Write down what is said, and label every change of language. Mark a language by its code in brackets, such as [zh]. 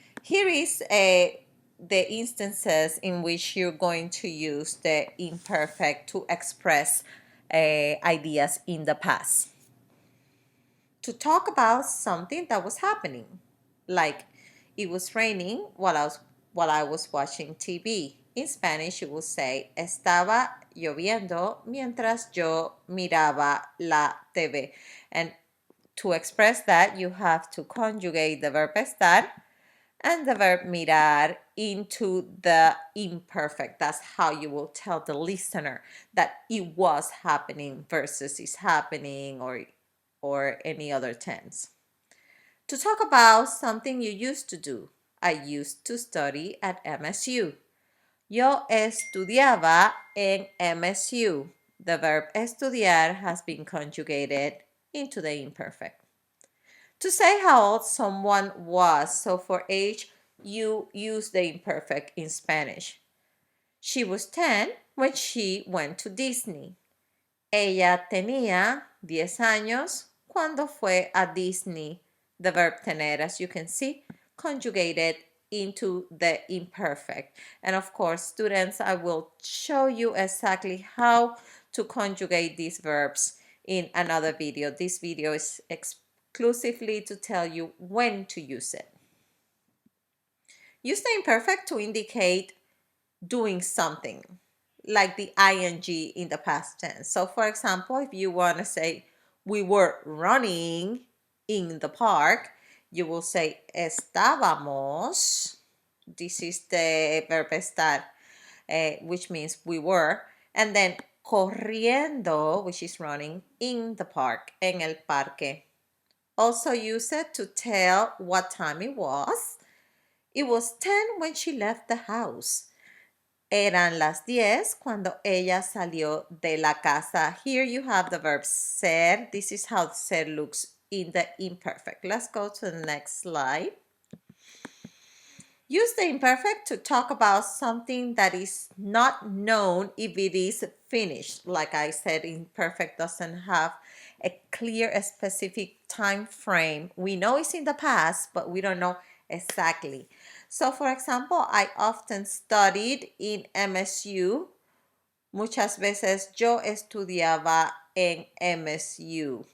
[en] Here is the instances in which you're going to use the imperfect to express ideas in the past. To talk about something that was happening, like it was raining while I was watching TV. In Spanish, you will say [es] estaba lloviendo mientras yo miraba la TV. [en] And to express that, you have to conjugate the verb estar and the verb mirar into the imperfect. That's how you will tell the listener that it was happening versus is happening or any other tense. To talk about something you used to do. I used to study at MSU. [es] Yo estudiaba en MSU. [en] The verb estudiar has been conjugated into the imperfect. To say how old someone was, so for age, you use the imperfect in Spanish. She was 10 when she went to Disney. [es] Ella tenía 10 años cuando fue a Disney. [en] The verb tener, as you can see, conjugated into the imperfect. And of course, students, I will show you exactly how to conjugate these verbs in another video. This video is exclusively to tell you when to use it. Use the imperfect to indicate doing something, like the ing in the past tense. So for example, if you want to say we were running in the park, you will say estábamos. This is the verb estar, which means we were. And then corriendo, which is running in the park, [es] en el parque. [en] Also use it to tell what time it was. It was 10 when she left the house. [es] Eran las 10 cuando ella salió de la casa. [en] Here you have the verb ser. This is how ser looks in the imperfect. Let's go to the next slide. Use the imperfect to talk about something that is not known if it is finished. Like I said, imperfect doesn't have a clear, a specific time frame. We know it's in the past, but we don't know exactly. So for example, I often studied in MSU. [es] Muchas veces yo estudiaba en MSU.